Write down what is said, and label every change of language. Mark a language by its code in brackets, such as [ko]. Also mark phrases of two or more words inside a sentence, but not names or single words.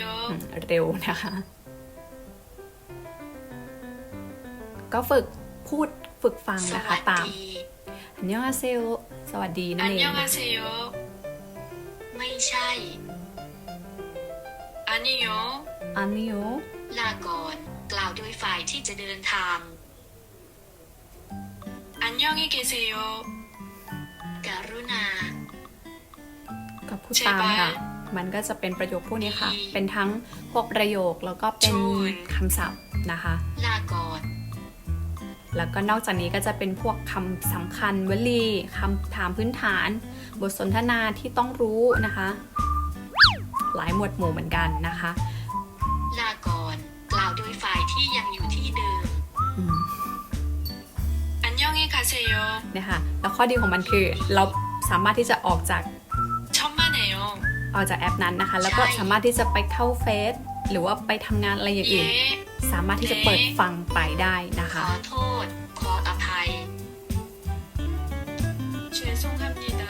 [th] เร็วนะคะก็ฝึกฟังนะคะตามอันยองอาเซโอสวัสดีนั่นเอง [ko] 안녕하세요. [th] ไม่ใช่ [ko] 아니요. อันนิโอ [th] ลาก่อนกล่าวโดยฝ่ายที่จะเดินทาง [ko] 안녕히 계세요. [th] กรุณา ก็พูดตามค่ะมันก็จะเป็นประโยคพวกนี้ค่ะเป็นทั้งพวกประโยคแล้วก็เป็นคำศัพท์นะคะ ลาก่อน แล้วก็นอกจากนี้ก็จะเป็นพวกคำสำคัญวลีคำถามพื้นฐานบทสนทนาที่ต้องรู้นะคะหลายหมวดหมู่เหมือนกันนะคะ ลาก่อนกล่าวโดยฝ่ายที่ยังอยู่ที่เดิม [ko] 안녕히 가세요. [th] เนี่ยค่ะแล้วข้อดีของมันคือเราสามารถที่จะออกจาก [ko] 천만에요. [th] แอปนั้นนะคะแล้วก็สามารถที่จะไปเข้าเฟซหรือว่าไปทำงานอะไรอย่างอื่น [ko] 예. [th] สามารถที่จะเปิดฟังไปได้นะ ข คะ อโทษ ขออภัย [ko] 죄송합니다.